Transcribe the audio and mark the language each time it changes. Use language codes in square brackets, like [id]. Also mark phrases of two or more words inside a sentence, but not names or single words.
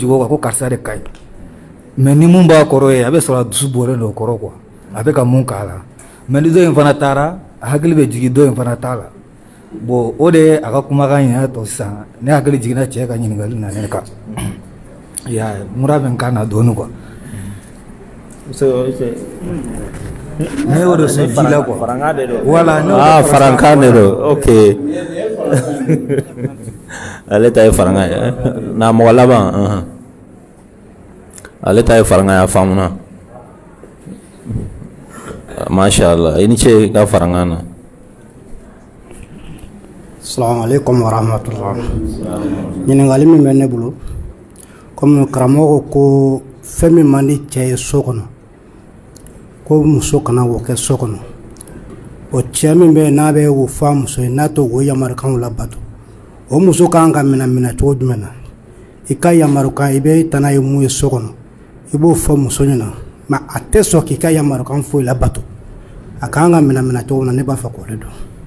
[bm] jogo kan ko karisa de ka ɲi mais ni mun b'a kɔrɔ ye a bɛ sɔrɔ a dusu bɔlen do kɔrɔ quoi a bɛ ka mun k'a la mais ni dɔ in fana taara a hakili bɛ jigin dɔ in fana t'a la bon o de ye a ka kumakan in y'a to sisan ne hakili jiginna cɛ ka ɲininkali na ne kan ya mura bɛ n kan na dɔɔnin quoi ne y'o de sɔn ji la [fr] quoi voilà [bm] farankan de do ok ale ta ye faranga ye na mɔgɔ laban ale ta ye faranga ya faamuna [ar] Masha Allah, [bm] ini cek ka farangana. [ar] السلام عليكم ورحمة الله. [bm] Ɲininkali min bɛ ne bolo comme karamɔgɔ ko fɛn min man di cɛ ye so kɔnɔ ko muso kana o kɛ so kɔnɔ o cɛ min bɛ n'a bɛ o fɔ a muso ye n'a to o yamarukanw labato o muso kan ka minɛ cogo jumɛn na i ka yamarukan i bɛ taa n'a ye mun ye so kɔnɔ i b'o fɔ muso ɲɛna mais a tɛ sɔn k'i ka yamarukan foyi labato a kan ka minɛ cogo na ne b'a fɛ k'o de dɔn.